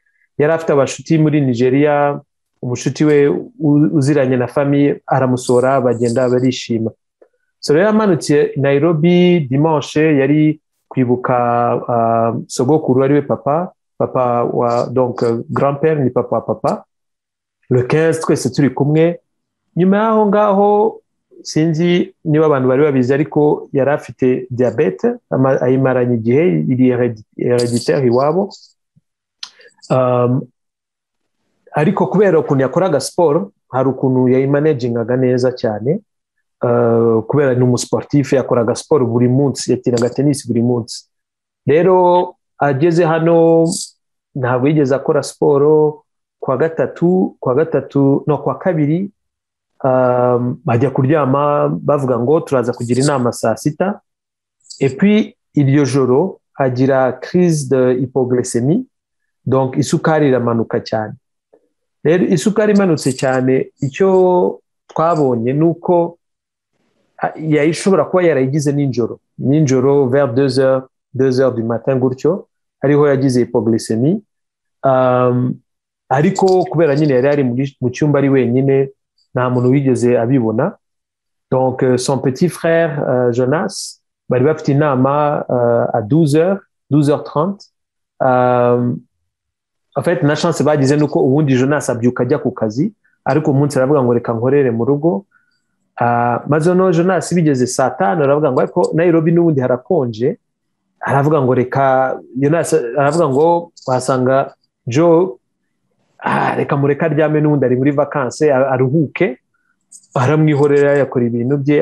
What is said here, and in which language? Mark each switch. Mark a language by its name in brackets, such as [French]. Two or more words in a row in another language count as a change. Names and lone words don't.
[Kinyarwanda] Yari afite abashuti muri Nigeria, umushuti we uziranye na famiye aramusora, bagenda barishima. So rero amanutse Nairobi dimanche, yari kwibuka sogokuru ari we papa wa [French] donc grand-père [Kinyarwanda] ni papa le 15 twese turi kumwe. Nyuma yaho ngaho sinzi niba abantu bari babizi, ariko yari afite diabete ayimaranye igihe, iri hereditaire iwabo. Ariko kubera ukuntu yakoraga siporo, hari ukuntu yayimanagingaga neza cyane, kubera ni umusportif, yakoraga siporo buri munsi, yakinaga tennis buri munsi. Rero ageze hano ntabwo yigeze akora siporo. Kwa kabiri bajya kuryama bavuga ngo turaza kugira inama saa sita, [French] et puis [Kinyarwanda] iryo joro agira [French] crise de hypoglycémie, [Kinyarwanda] donc isukari iramanuka cyane. Rero isukari imanutse cyane, icyo twabonye nuko yayishobora kuba yarayigize ninjoro [French] vers 2h du matin [Kinyarwanda] gutyo, ariho yagize hypoglycémie. Ariko kubera nyine yari mu cyumba ari wenyine, nta muntu wigeze abibona. [French] Donc son petit frère [Kinyarwanda] Jonas bari bafite inama à 12h30. [French] En fait [Kinyarwanda] na chance bagize nuko ubundi Jonas abyuka ajya ku kazi, ariko umunsi aravuga ngo reka nkorere mu rugo. Maze no Jonas bigeze saa 5 aravuga ngo ariko Nairobi n'ubundi harakonje, aravuga ngo reka Jonas aravuga ngo wasanga Joe reka mureka aryame n'ubundi ari muri vacances aruhuke, aramwihorera yakora ibintu bye.